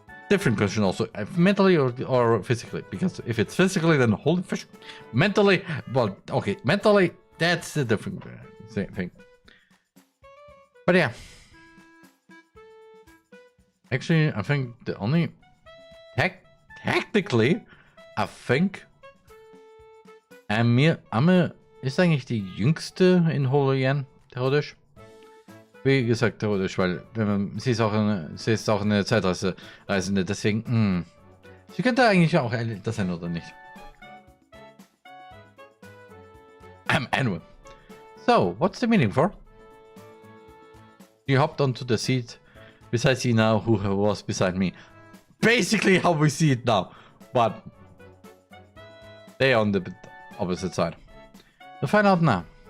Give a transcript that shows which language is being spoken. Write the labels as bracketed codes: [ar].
[en] Different question also, mentally or physically, because if it's physically, then holy fish. Mentally, well, okay, mentally, that's a different thing. But yeah. Actually, I think the only... Technically, I think... [de] Amme ist eigentlich die jüngste in Holoyen, theoretisch. Wie gesagt, theoretisch, weil sie ist auch eine Zeitreisende, deswegen, sie könnte eigentlich auch das sein oder nicht. [en] Anyway, so, what's the meaning for? She hopped onto the seat beside you now, who was beside me. Basically how we see it now, but they on the opposite side. We'll find out now.